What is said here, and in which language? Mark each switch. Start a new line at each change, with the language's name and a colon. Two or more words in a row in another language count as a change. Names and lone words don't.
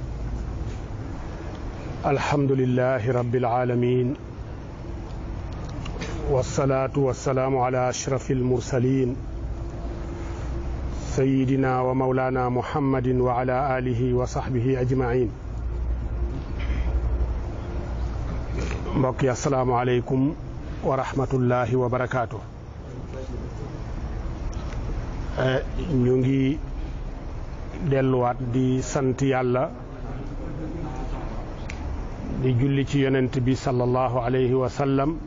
Arabic: الحمد لله رب العالمين، والصلاة والسلام على أشرف المرسلين سيدنا ومولانا محمد وعلى آله وصحبه أجمعين.
Wolof: mbokk yi
Arabic: السلام عليكم ورحمة الله وبركاته.
Wolof: ñu ngi delluwaat di sant yàlla di julli ci yonent bi
Arabic: صلى الله عليه وسلم,